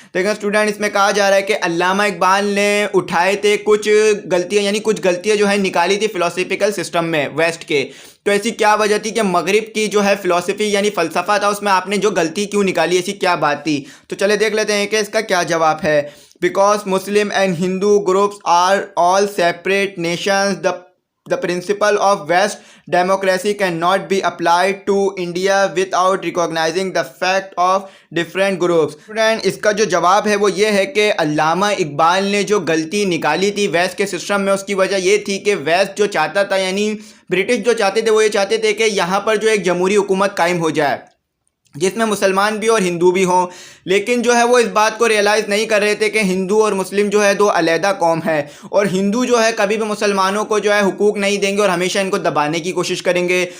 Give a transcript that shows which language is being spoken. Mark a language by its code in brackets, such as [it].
[hi] देखिए स्टूडेंट, इसमें कहा जा रहा है कि अल्लामा इकबाल ने उठाए थे कुछ गलतियां, यानी कुछ गलतियां जो है निकाली थी फिलोसफिकल सिस्टम में वेस्ट के। तो ऐसी क्या वजह थी कि मगरिब की जो है फिलोसफी यानी फ़लसफ़ा था, उसमें आपने जो गलती क्यों निकाली, ऐसी क्या बात थी? तो चले देख लेते हैं कि इसका क्या जवाब है। [en] Because Muslim and Hindu groups are all separate nations, the principle of West democracy cannot be applied to India without recognizing the fact of different groups। [hi] Student, इसका जो जवाब है वो ये है कि अल्लामा इकबाल ने जो गलती निकाली थी वेस्ट के सिस्टम में, उसकी वजह ये थी कि वेस्ट जो चाहता था, यानी ब्रिटिश जो चाहते थे, वो ये चाहते थे कि यहाँ पर जो एक जमहूरी हुकूमत कायम हो जाए जिसमें मुसलमान भी और हिंदू भी हों। लेकिन जो है वो इस बात को रियलाइज़ नहीं कर रहे थे कि हिंदू और मुस्लिम जो है दो अलहदा कौम है, और हिंदू जो है कभी भी मुसलमानों को जो है हुकूक नहीं देंगे और हमेशा इनको दबाने की कोशिश करेंगे।